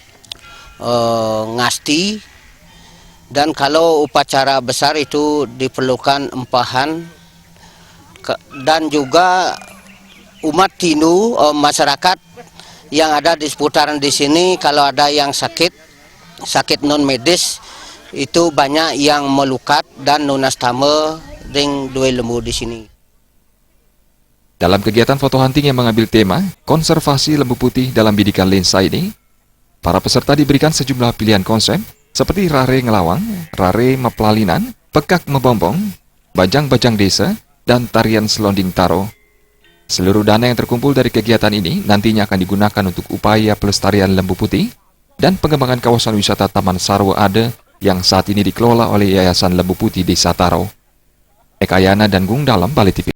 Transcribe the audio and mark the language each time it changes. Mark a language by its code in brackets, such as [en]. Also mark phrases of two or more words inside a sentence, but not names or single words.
[id] ngasti, dan kalau upacara besar itu diperlukan empahan, dan juga umat Hindu, masyarakat yang ada di seputaran di sini, kalau ada yang sakit non medis, itu banyak yang melukat dan nunas tama dengan dua lembu di sini. Dalam kegiatan foto hunting yang mengambil tema konservasi lembu putih dalam bidikan lensa ini, para peserta diberikan sejumlah pilihan konsep seperti [ban] rare ngelawang, rare meplalinan, pekak mebombong, bajang-bajang desa, [id] dan tarian selonding taro. Seluruh dana yang terkumpul dari kegiatan ini nantinya akan digunakan untuk upaya pelestarian lembu putih dan pengembangan kawasan wisata Taman Sarwa Ade yang saat ini dikelola oleh Yayasan Lembu Putih Desa Taro. Eka Yana dan Gung Dalam, Bali TV.